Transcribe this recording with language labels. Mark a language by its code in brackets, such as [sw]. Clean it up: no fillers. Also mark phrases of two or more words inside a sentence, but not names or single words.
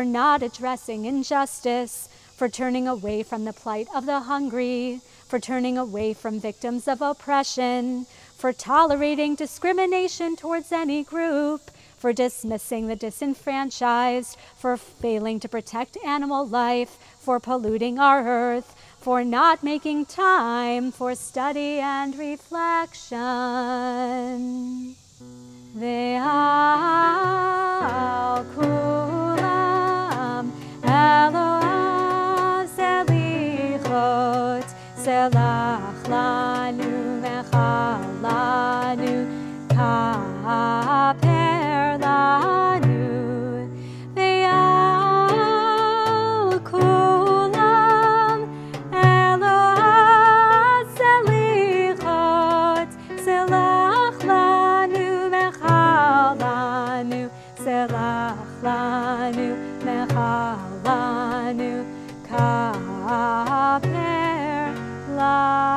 [en] not addressing injustice, for turning away from the plight of the hungry, for turning away from victims of oppression, for tolerating discrimination towards any group, for dismissing the disenfranchised, for failing to protect animal life, for polluting our earth, for not making time for study and reflection. [he] ועל כולם אלוה סליחות, סלח לנו מחל לנו, כפר לנו. ועל כולם אלוה סליחות, סלח לנו מחל לנו, סלח לנו מחל לנו, כפר לנו.